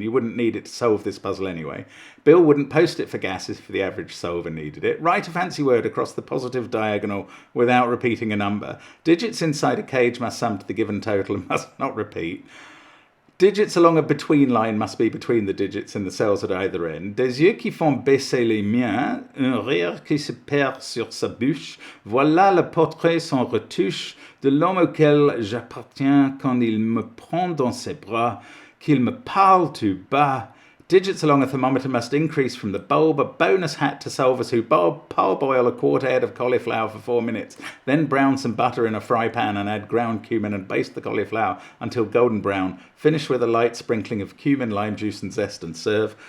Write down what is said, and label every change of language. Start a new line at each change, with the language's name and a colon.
English: You wouldn't need it to solve this puzzle anyway. Bill wouldn't post it for GAS if the average solver needed it. Write a fancy word across the positive diagonal without repeating a number. Digits inside a cage must sum to the given total and must not repeat. Digits along a between line must be between the digits in the cells at either end.
French: Des yeux qui font baisser les miens, un rire qui se perd sur sa bouche. Voilà le portrait sans retouche de l'homme auquel j'appartiens quand il me prend dans ses bras, qu'il me parle tout bas.
English: Digits along a thermometer must increase from the bulb. A bonus hat to solvers who parboil a quart head of cauliflower for 4 minutes, then brown some butter in a fry pan and add ground cumin and baste the cauliflower until golden brown. Finish with a light sprinkling of cumin, lime juice and zest and serve.